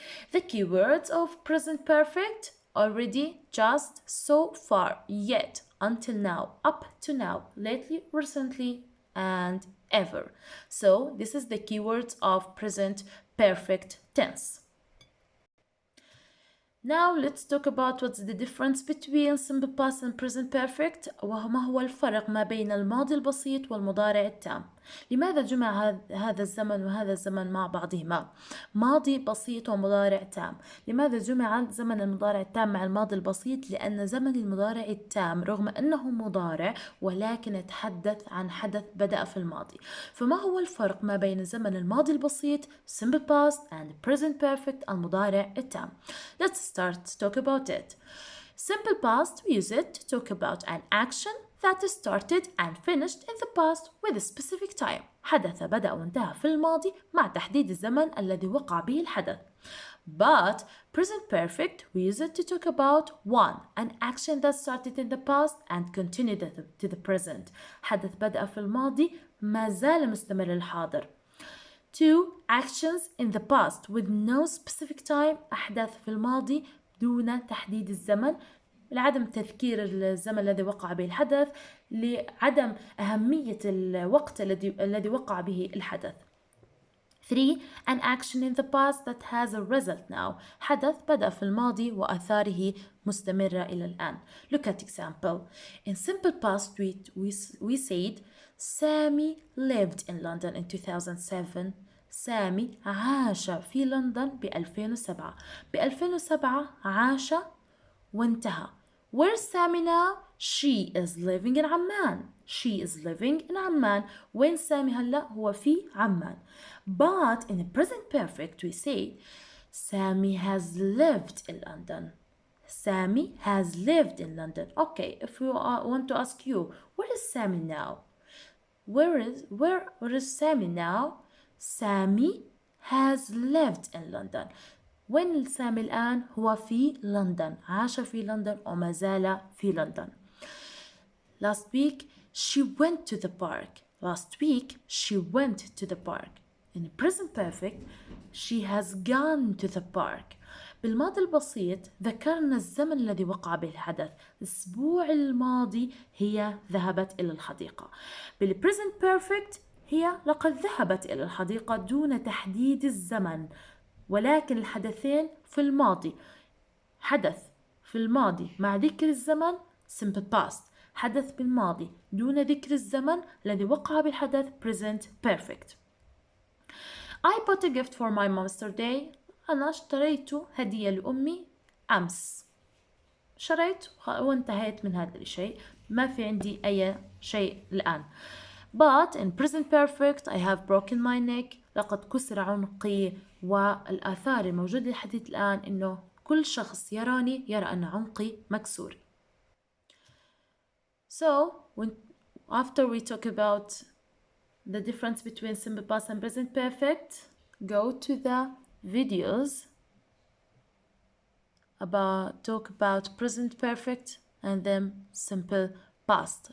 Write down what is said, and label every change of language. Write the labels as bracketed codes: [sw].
[en] The keywords of present perfect: already, just, so far, yet, until now, up to now, lately, recently, and ever. So this is the keywords of present perfect tense. Now let's talk about what's the difference between simple past and present perfect، [ar] وما هو الفرق ما بين الماضي البسيط والمضارع التام. لماذا جمع هذا الزمن وهذا الزمن مع بعضهما؟ ماضي بسيط ومضارع تام. لماذا جمع زمن المضارع التام مع الماضي البسيط؟ لأن زمن المضارع التام رغم أنه مضارع ولكن يتحدث عن حدث بدأ في الماضي. فما هو الفرق ما بين زمن الماضي البسيط simple past and present perfect المضارع التام؟ [en] Let's start to talk about it. Simple past, we use it to talk about an action that started and finished in the past with a specific time. [ar] حدث بدأ وانتهى في الماضي مع تحديد الزمن الذي وقع به الحدث. [en] But present perfect, we use it to talk about 1. An action that started in the past and continued to the present. [ar] حدث بدأ في الماضي ما زال مستمر للحاضر. 2. [en] Actions in the past with no specific time. [ar] أحداث في الماضي دون تحديد الزمن، لعدم تذكير الزمن الذي وقع به الحدث، لعدم أهمية الوقت الذي وقع به الحدث. 3. [en] An action in the past that has a result now. [ar] حدث بدأ في الماضي وآثاره مستمرة إلى الآن. [en] Look at example. In simple past we said Sammy lived in London in 2007. [ar] سامي عاش في لندن ب 2007. ب 2007 عاش وانتهى. [en] Where's Sammy now? She is living in Amman. She is living in Amman. [ar] وين سامي هلا؟ هو في عمان. [en] But in the present perfect we say Sammy has lived in London. Sammy has lived in London. Okay, if we want to ask you, where is Sammy now? Where is Sammy now? Sammy has lived in London. [ar] وين سامي الآن؟ هو في لندن. عاش في لندن وما زال في لندن. [en] Last week she went to the park. Last week she went to the park. In the present perfect she has gone to the park. [ar] بالماضي البسيط ذكرنا الزمن الذي وقع به الحدث. الأسبوع الماضي هي ذهبت إلى الحديقة. بالpresent perfect هي لقد ذهبت إلى الحديقة دون تحديد الزمن، ولكن الحدثين في الماضي. حدث في الماضي مع ذكر الزمن simple past. حدث بالماضي دون ذكر الزمن الذي وقع بالحدث present perfect. [en] I bought a gift for my mom yesterday. [ar] أنا اشتريت هدية لأمي أمس. شريت وانتهيت من هذا الشيء، ما في عندي أي شيء الآن. [en] But in present perfect I have broken my neck. [ar] لقد كسر عنقي، والآثار الموجودة لحديث الآن إنه كل شخص يراني يرى أن عنقي مكسور. [en] So after we talk about the difference between simple past and present perfect, go to the videos talk about present perfect and then simple past.